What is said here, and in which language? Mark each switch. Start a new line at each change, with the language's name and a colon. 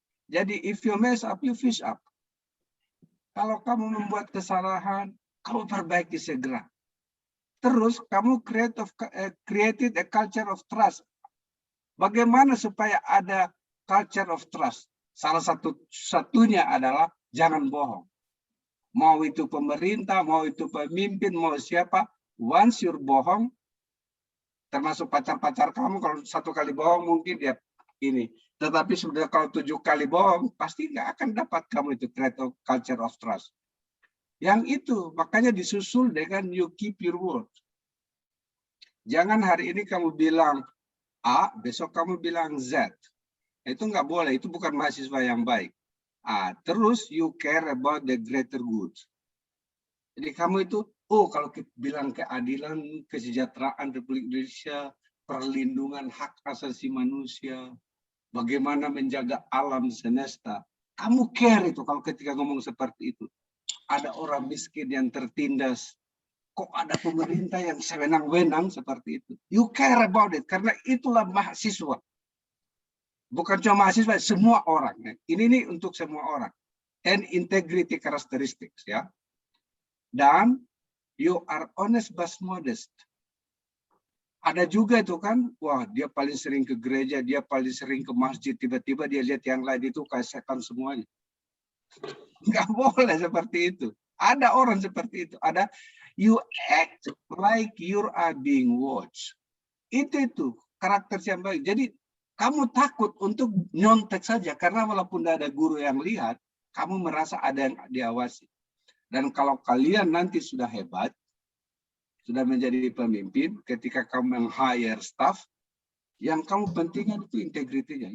Indonesian: Jadi
English: if you mess up, you fish up.
Indonesian: Kalau kamu membuat kesalahan, kamu perbaiki segera. Terus kamu
English: created a culture of trust.
Indonesian: Bagaimana supaya ada
English: culture of trust?
Indonesian: Salah satunya adalah jangan bohong. Mau itu pemerintah, mau itu pemimpin, mau siapa,
English: once you're
Indonesian: bohong, termasuk pacar-pacar kamu, kalau 1 kali bohong mungkin dia ini. Tetapi sudah kalau 7 kali bohong, pasti nggak akan dapat kamu itu
English: create culture of trust.
Indonesian: Yang itu, makanya disusul dengan
English: you keep your word.
Indonesian: Jangan hari ini kamu bilang A, besok kamu bilang Z. Itu nggak boleh, itu bukan mahasiswa yang baik. Terus
English: you care about the greater good.
Indonesian: Jadi kamu itu, kalau kita bilang keadilan, kesejahteraan Republik Indonesia, perlindungan hak asasi manusia, bagaimana menjaga alam semesta. Kamu care itu kalau ketika ngomong seperti itu. Ada orang miskin yang tertindas. Kok ada pemerintah yang sewenang-wenang seperti itu.
English: You care about it.
Indonesian: Karena itulah mahasiswa. Bukan cuma mahasiswa, semua orang. Ini nih untuk semua orang.
English: And integrity characteristics.
Indonesian: Ya. Dan
English: you are honest but modest.
Indonesian: Ada juga itu kan, wah dia paling sering ke gereja, dia paling sering ke masjid, tiba-tiba dia lihat yang lain itu kayak setan semuanya. Nggak boleh seperti itu. Ada orang seperti itu. Ada
English: you act like you are being watched.
Indonesian: Itu karakter yang baik. Jadi kamu takut untuk nyontek saja karena walaupun tidak ada guru yang lihat, kamu merasa ada yang diawasi. Dan kalau kalian nanti sudah hebat, sudah menjadi pemimpin, ketika kamu meng-hire staff, yang kamu pentingkan itu integritinya.